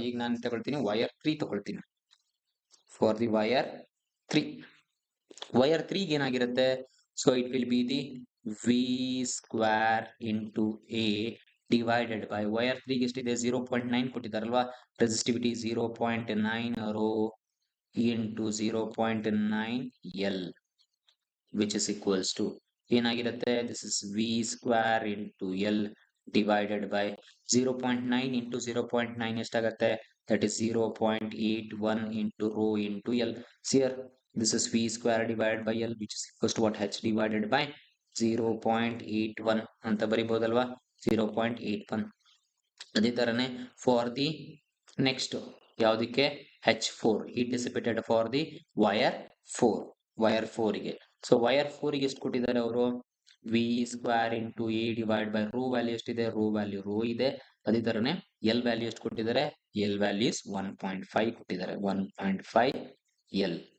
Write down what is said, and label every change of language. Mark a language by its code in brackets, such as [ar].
[kn] ಈಗ ನಾನು ತಗೊಳ್ತೀನಿ ವೈರ್ 3 ತಗೊಳ್ತೀನಿ. ಫಾರ್ ದಿ ವೈರ್ 3, ವೈರ್ 3 ಏನಾಗಿರುತ್ತೆ, [en] so it will be the v square into a divided by [kn] wire 3 ಎಷ್ಟಿದೆ, 0.9 ಕೊಟ್ಟಿದ್ದಾರಲ್ವಾ, resistivity 0.9 row into 0.9 L, [en] which is equals to [kn] ಏನಾಗಿರುತ್ತೆ, [en] this is v square into l divided by 0.9 into 0.9 [kn] ಎಷ್ಟಾಗತ್ತೆ, [en] That is 0.81 into rho into l. ಸಿಯರ್ this is v square divided by l, which is equals to what, h divided by 0.81 [kn] ಅಂತ ಬರಿಬಹುದಲ್ವಾ, [en] 0.81. [kn] ಅದೇ ತರನೇ [en] For the next ಯಾವುದಕ್ಕೆ, h4 heat dissipated for the wire 4, wire 4 ಗೆ. [kn] So wire 4 ಗೆ ಎಷ್ಟು ಕೊಟ್ಟಿದ್ದಾರೆ ಅವರು, V square into A divide by rho value ಎಷ್ಟಿದೆ, ರೋ ವ್ಯಾಲ್ಯೂ ರೋ ಇದೆ. ಅದೇ ತರನೇ ಎಲ್ ವ್ಯಾಲ್ಯೂ ಎಷ್ಟು ಕೊಟ್ಟಿದ್ದಾರೆ, ಎಲ್ ವ್ಯಾಲ್ಯೂಸ್ 1.5 ಕೊಟ್ಟಿದ್ದಾರೆ, 1.5 ಎಲ್.